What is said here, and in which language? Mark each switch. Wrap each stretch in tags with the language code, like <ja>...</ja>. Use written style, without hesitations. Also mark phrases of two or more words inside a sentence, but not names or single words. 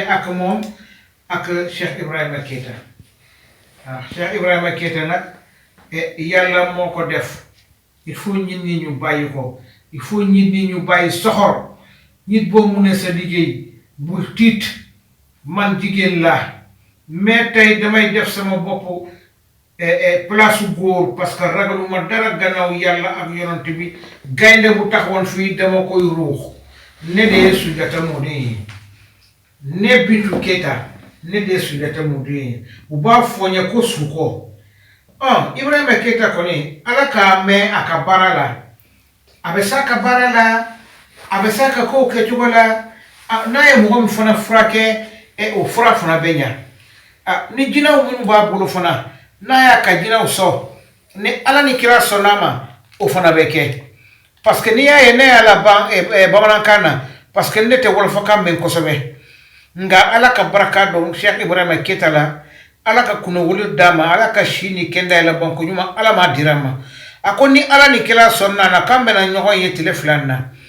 <wo>ak moom ak Cheikh Ibrahima Keita waaw Cheikh Ibrahima Keita nag yàlla moo ko def</wo> <fr>il faut</fr> <wo>nit ñi ñu bàyyi ko</wo> <fr>il faut</fr> <wo>nit ñi ñu bàyyi soxor nit boo mu ne sa liggéey bu tiit man jigéen laa mais tey damay def sama bopp place góor</wo> <fr>parce que</fr> <wo>ragaluma dara gannaaw yàlla ak yonent bi gaynde bu taxawoon fii dama koy ruux ne dee Sunjata moo dee ne Bintu Keita ne dee Sunjata moo dee bu baa fooñe ko suukoo</wo> <bm>Ibrahima Keita kɔni ala k'a mɛn a ka baara la a bɛ s'a ka baara la a bɛ s'a ka kow kɛcogo la n'a ye mɔgɔ min fana furakɛ o fura fana bɛ ɲa ni jinɛw minnu b'a bolo fana n'a y'a ka jinɛw sɔn ni ala ni kira sɔnn'a ma o fana bɛ kɛ</bm> <fr>parce que</fr> <bm>n'i y'a ye ne y'a laban bamanankan na</bm> <fr>parce que</fr> <bm>ne tɛ wɔlɔfɔkan mɛn kosɛbɛ nka ala ka barika dɔn Cheikh Ibrahima Keita la ala ka kunawolo d'a ma ala ka si ni kɛnda yɛlɛ banko ɲuman ala m'a dira ma a ko ni ala ni kira sɔnna na k'an bɛna ɲɔgɔn ye tile fila na</bm>